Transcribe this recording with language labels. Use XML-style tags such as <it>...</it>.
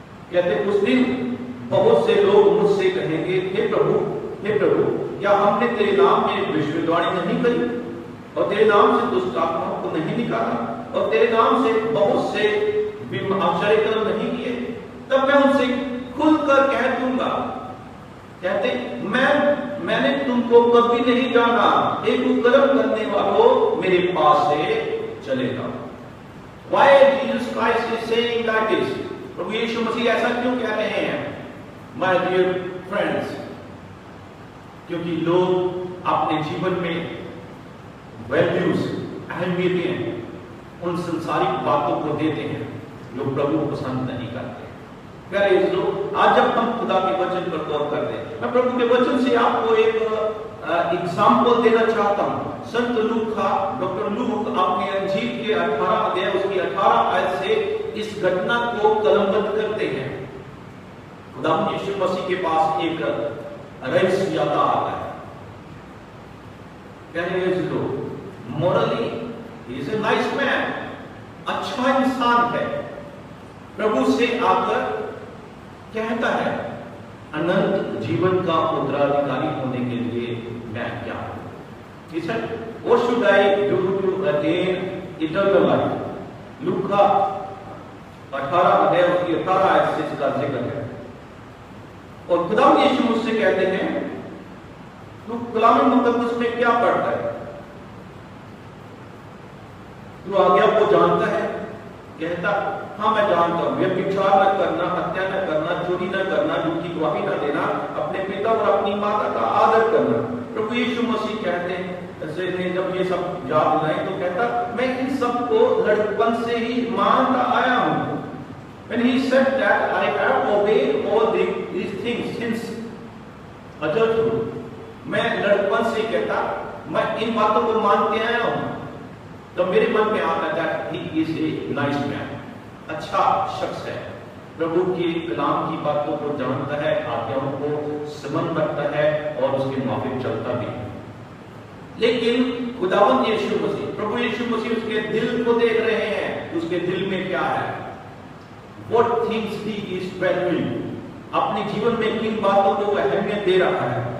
<hi>कहते उस दिन बहुत से लोग मुझसे कहेंगे, हे प्रभु क्या हमने तेरे नाम में भविष्यवाणी नहीं करी और तेरे नाम से दुष्ट आत्माओं को नहीं निकाला और तेरे नाम से बहुत से आश्चर्य कर्म नहीं किए? तब मैं उनसे खुलकर कह दूंगा, कहते मैंने तुमको कभी नहीं जाना, एक कुकर्म करने वालों मेरे पास से चले जाओ।</hi> <en>Why Jesus Christ is saying that is?</en> <hi>प्रभु यीशु मसीह ऐसा क्यों कह रहे हैं?</hi> <en>My dear friends,</en> <hi>क्योंकि लोग अपने जीवन में वैल्यूज, अहमियतें उन संसारिक बातों को देते हैं जो प्रभु को पसंद नहीं करते। प्यारे लोग, आज जब हम खुदा के वचन पर गौर कर रहे हैं, मैं प्रभु के वचन से आपको एक एग्जाम्पल देना चाहता हूं। संत लूका, डॉक्टर लूक अपने अंजील के 18 अध्याय उसकी 18 आयत से इस घटना को कलमबद्ध करते हैं। खुदा यीशु मसीह के पास एक रईस आता आता है। प्यारे लोग,</hi> <en>morally he is a nice man,</en> <hi>अच्छा इंसान है। प्रभु से आकर कहता है, अनंत जीवन का उत्तराधिकारी होने के लिए मैं क्या करूं?</hi> <en>He said, what should I do to attain eternal life?</en> <hi>लूका 18 अध्याय उसकी 18 आयत से इसका जिक्र है। और खुदा यीशु मुझसे कहते हैं, तू कलाम मुकद्दस में क्या पढ़ता है? तू आज्ञा को जानता है? कहता, हाँ मैं जानता हूं, व्यभिचार न करना, हत्या न करना, चोरी न करना, झूठी गवाही न देना, अपने पिता और अपनी माता का आदर करना। प्रभु यीशु मसीह कहते हैं, जब ये सब याद दिलाए तो कहता, मैं इन सब को लड़कपन से ही मानता आया हूं।</hi> <en>When he said that I have obeyed all these things since adulthood,</en> <hi>मैं लड़कपन से कहता, मैं इन बातों को मानते आया हूं। तो मेरे मन में आता था,</hi> <en>he is a nice man,</en> <hi>अच्छा शख्स है, प्रभु की कलाम की बातों को जानता है, आज्ञाओं को समझ रखता है और उसके माफिक चलता भी है। लेकिन खुदावंद यीशु मसीह, प्रभु यीशु मसीह उसके दिल को देख रहे हैं, उसके दिल में क्या है,</hi> <en>what things he is valuing,</en> <hi>अपने जीवन में किन बातों को अहमियत दे रहा है।</hi>